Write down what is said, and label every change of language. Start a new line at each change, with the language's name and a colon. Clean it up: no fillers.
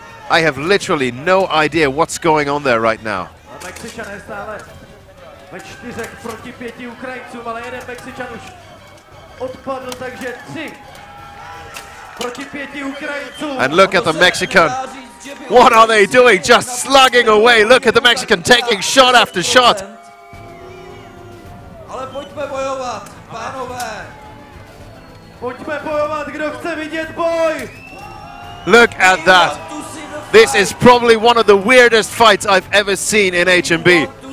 English: I have literally no idea what's going on there right now.
Czech: Mexičané stále ve 4 proti 5 Ukrajincům, ale jeden Mexičan už odpadl, takže 3 proti 5 Ukrajincům.
English: And look at the Mexican. What are they doing? Just slugging away. Look at the Mexican taking shot after shot.
Czech: Ale pojďme bojovat, pánové. Pojďme bojovat, kdo chce vidět boj.
English: Look at that. This is probably one of the weirdest fights I've ever seen in HMB.